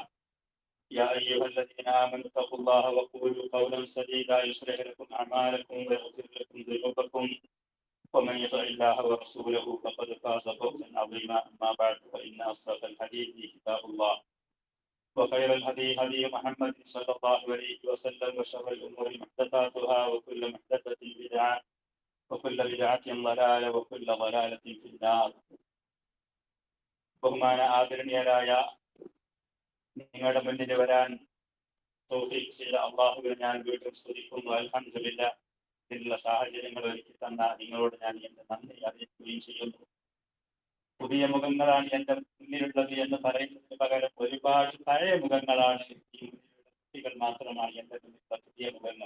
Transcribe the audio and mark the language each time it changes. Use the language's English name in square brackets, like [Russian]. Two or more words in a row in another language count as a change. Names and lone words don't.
[Arabic] يا أيها الذين آمنوا اتقوا الله وقولوا قولا سديدا يصلح لكم أعمالكم ويغفر لكم ذنوبكم، ومن يطع الله ورسوله فقد فاز فوزا عظيما. أما بعد، فإن أصدق الحديث كتاب الله، وخير الهدي هدي محمد صلى الله عليه وسلم، وشر الأمور محدثاتها، وكل محدثة بدعة، وكل بدعة ضلالة، وكل ضلالة في النار. [Malayalam] ബഹുമാന ആദരണീയരായ, നിങ്ങളുടെ മുന്നിൽ വരാൻ തൗഫീഖ് ചെയ്ത അള്ളാഹുവിനെ ഞാൻ വീണ്ടും സ്തുതിക്കുന്നു. അൽഹംദുലില്ലാഹ്. ഇതിനുള്ള സാഹചര്യങ്ങൾ ഒരുക്കി തന്ന നിങ്ങളോട് ഞാൻ എന്റെ നന്ദി അറിയിക്കുകയും ചെയ്യുന്നു. പുതിയ മുഖങ്ങളാണ് എന്റെ മുന്നിലുള്ളത് എന്ന് പറയുന്നതിന് പകരം ഒരുപാട് പഴയ മുഖങ്ങളാണ് ഈ മുന്നിലുള്ള കുട്ടികൾ മാത്രമാണ് എന്റെ മുന്നിലുള്ള പുതിയ മുഖങ്ങൾ.